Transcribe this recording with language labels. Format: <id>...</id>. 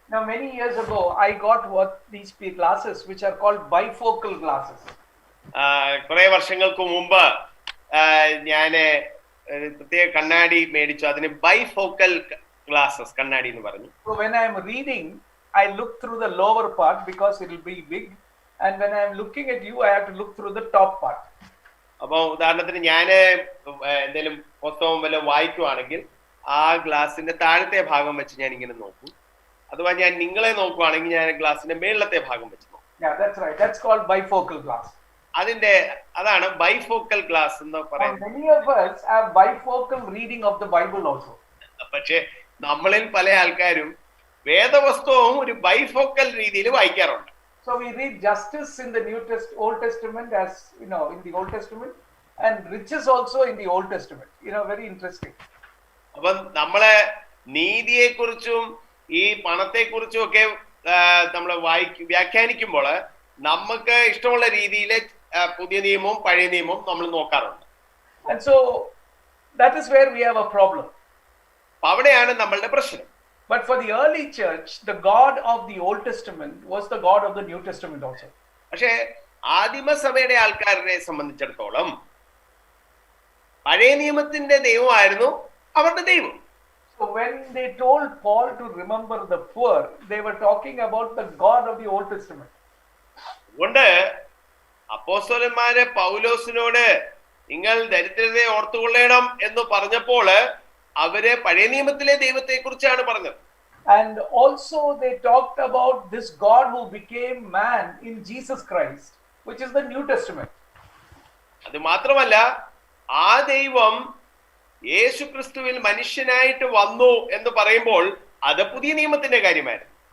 <en>Now many years ago, I got these glasses which are called bifocal glasses.</en> <ml>കുറെ വർഷങ്ങൾക്ക് മുമ്പ് ഞാന് പ്രത്യേക കണ്ണാടി മേടിച്ചു, അതിന് ബൈഫോക്കൽ ഗ്ലാസസ് കണ്ണാടി എന്ന് പറഞ്ഞു.</ml> <en>So when I am reading, I look through the lower part because it will be big, and when I am looking at you, I have to look through the top part.</en> <ml>അപ്പൊ ഉദാഹരണത്തിന് ഞാന് എന്തെങ്കിലും പുസ്തകം വല്ല വായിക്കുവാണെങ്കിൽ ആ ഗ്ലാസിന്റെ താഴത്തെ ഭാഗം വെച്ച് ഞാൻ ഇങ്ങനെ നോക്കും. അഥവാ ഞാൻ നിങ്ങളെ നോക്കുവാണെങ്കിൽ ഞാൻ ഗ്ലാസിന്റെ മേളത്തെ ഭാഗം വെച്ച് നോക്കും.</ml> <en>Yeah, that's right. That's called bifocal glass.</en> <ml>അതാണ് ബൈഫോക്കൽ ഗ്ലാസ് എന്ന് പറയുന്നത്.</ml> <en>Many of us have bifocal reading of the Bible also.</en> <ml>പക്ഷെ നമ്മളിൽ പല ആൾക്കാരും വേദപുസ്തകവും ഒരു ബൈഫോക്കൽ രീതിയിൽ വായിക്കാറുണ്ട്.</ml> <en>So we read justice in the Old Testament as in the Old Testament, and riches also in the Old Testament. Very interesting.</en> <ml>അപ്പം നമ്മള് നീതിയെ കുറിച്ചും ഈ പണത്തെ കുറിച്ചും ഒക്കെ നമ്മൾ വ്യാഖ്യാനിക്കുമ്പോൾ നമുക്ക് ഇഷ്ടമുള്ള രീതിയിൽ പുതിയ നിയമവും പഴയ നിയമവും നമ്മൾ നോക്കാറുണ്ട്.</ml> <en>And so that is where we have a problem.</en> <ml>അവിടെയാണ് നമ്മളുടെ പ്രശ്നം.</ml> <en>But for the early church, the God of the Old Testament was the God of the New Testament also.</en> <ml>പക്ഷേ ആദിമസഭയുടെ ആൾക്കാരെ സംബന്ധിച്ചിടത്തോളം പഴയ നിയമത്തിന്റെ ദൈവമായിരുന്നു അവരുടെ ദൈവം.</ml> <en>So when they told Paul to remember the poor, they were talking about the God of the Old Testament.</en> <ml>അതുകൊണ്ട് അപ്പോസ്തലന്മാരെ പൗലോസിനോട് നിങ്ങൾ ദരിദ്രരെ ഓർത്തുകൊള്ളണം എന്ന് പറഞ്ഞപ്പോൾ അവര് പഴയ നിയമത്തിലെ ദൈവത്തെ കുറിച്ചാണ് പറഞ്ഞത്.</ml> <en>And also they talked about this God who became man in Jesus Christ, which is the New Testament.</en> <ml>അത് മാത്രമല്ല ആ ദൈവം യേശു ക്രിസ്തുവിൽ മനുഷ്യനായിട്ട് വന്നു എന്ന് പറയുമ്പോൾ അത് പുതിയ നിയമത്തിന്റെ കാര്യമായിരുന്നു.</ml>